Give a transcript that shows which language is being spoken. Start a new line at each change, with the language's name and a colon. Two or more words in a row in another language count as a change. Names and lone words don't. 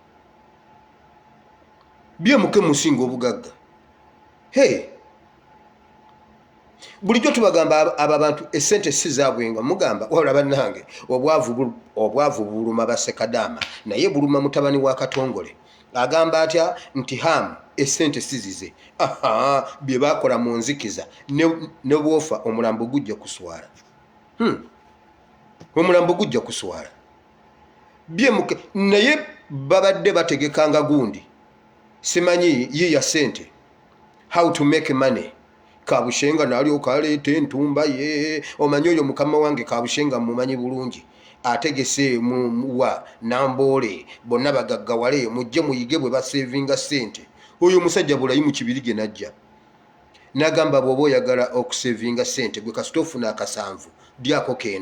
Ganda: BMK musinga obugagga bulijjo tubagamba abo abantu essente si zaabwenga mugamba wabula bannange obwavu buluma Basekadaama naye buluma mutabani wa Katongole agamba atya nti hamu essente sizize bye bakola mu nzikiza ne bwofa omulambo gujja kuswala omulambo gujja kuswala BMK naye babadde bategekanga gundi simanyi yiya sente
English: how to make money
Ganda: Kabushenga nalyoka aleeta entumba ye omanyi oyo mukama wange Kabushenga mumanyi bulungi ategese wa Namboole bonna bagaggawale mujje muyige bwe basevinga sente oyo musajja bulayimu kibirige najja nagamba bw'oba oyagala okusevinga sente gwe kasita ofuna akasanvu dyako